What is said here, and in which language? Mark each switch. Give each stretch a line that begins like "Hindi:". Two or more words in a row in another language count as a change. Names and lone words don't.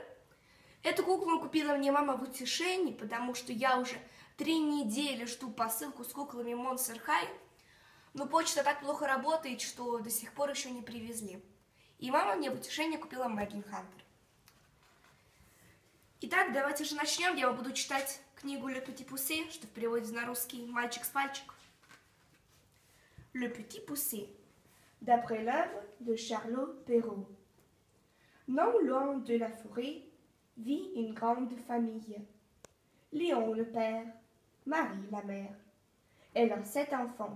Russian: Эту куклу купила мне мама в утешении, потому что я уже 3 недели жду посылку с куклами Monster High. Но почта так плохо работает, что до сих пор еще не привезли. И мама мне в утешение купила Мэдлин Хантер. Итак, давайте же начнем. Я вам буду читать книгу «Le Petit Poucet», что в переводе на русский «Мальчик с пальчик».
French: «Le Petit Poucet», d'après l'œuvre de Charlot Perrault. Non loin de la forêt vit une grande famille. Léon le père, Marie la mère. Elle a 7 enfants.